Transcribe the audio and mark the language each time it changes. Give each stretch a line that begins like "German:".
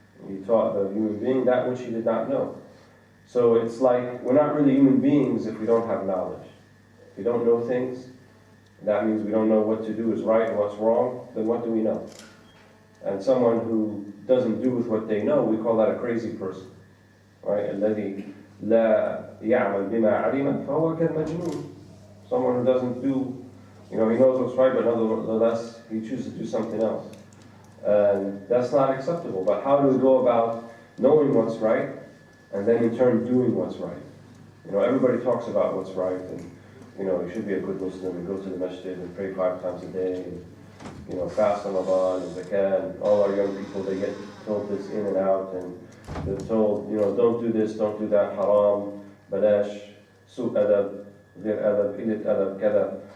English: He taught the human being that which he did not know. So it's like we're not really human beings if we don't have knowledge. If we don't know things, that means we don't know what to do is right and what's wrong, then what do we know? And someone who doesn't do with what they know, we call that a crazy person. Right?
Arabic: الذي لا يعمل بما علم فهو كالمجنون.
English: Someone who doesn't do, he knows what's right, but nonetheless he chooses to do something else. And that's not acceptable. But how do we go about knowing what's right and then in turn doing what's right? Everybody talks about what's right, and you should be a good Muslim and go to the masjid and pray 5 times a day, and fast Ramadan and zakah, and all our young people, they get told this in and out, and they're told, don't do this, don't do that, haram,
Arabic: balash, su' adab, ghair adab, illit adab, kada.